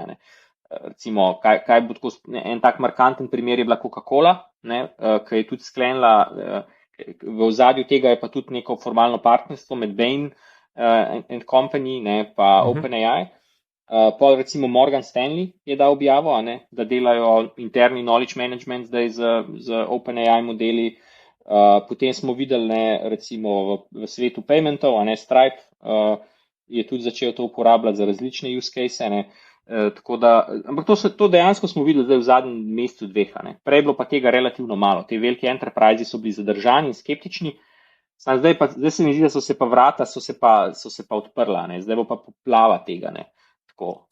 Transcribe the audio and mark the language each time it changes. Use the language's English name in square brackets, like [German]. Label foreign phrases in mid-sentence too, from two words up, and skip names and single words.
[Slovenian] Recimo, kaj bo tako, en tak markanten primer je bila Coca-Cola, ki je tudi sklenila, v ozadju tega je pa tudi neko formalno partnerstvo med Bain and Company, pa OpenAI. Pol recimo Morgan Stanley je dal objavo, da delajo interni [English] knowledge management [Slovenian] zdaj z OpenAI modeli. Potem smo videli, recimo v svetu paymentov, Stripe je tudi začel to uporabljati za različne [English] use case. [Slovenian] Tako da, ampak to dejansko smo videli zdaj v zadnjem mesecu 2. Prej je bilo pa tega relativno malo. Te velike enterprise so bili zadržani in skeptični. Zdaj se mi zdi, da so se pa vrata so se pa odprla. Zdaj bo pa poplava tega. Tako,